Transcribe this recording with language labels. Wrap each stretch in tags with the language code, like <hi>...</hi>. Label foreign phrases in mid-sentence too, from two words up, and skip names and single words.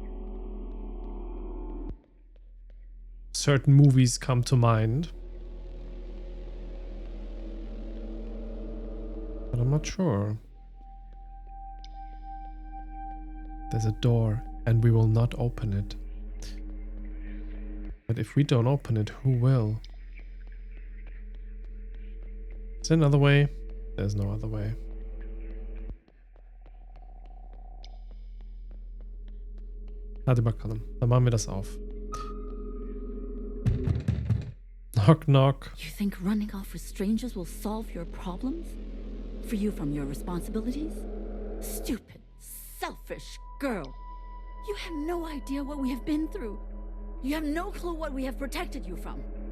<en>Certain movies come to mind, but I'm not sure. There's a door and we will not open it. But if we don't open it, who will? Is there another way? There's no other way.</en> <tr>Hadi bakalım.</tr> <de>Dann machen wir das auf.</de> <en>Knock, knock. You think running off with strangers will solve your problems? Free you from your responsibilities? Stupid, selfish girl. You have no idea what we have been through. You have no clue what we have protected you from.</en>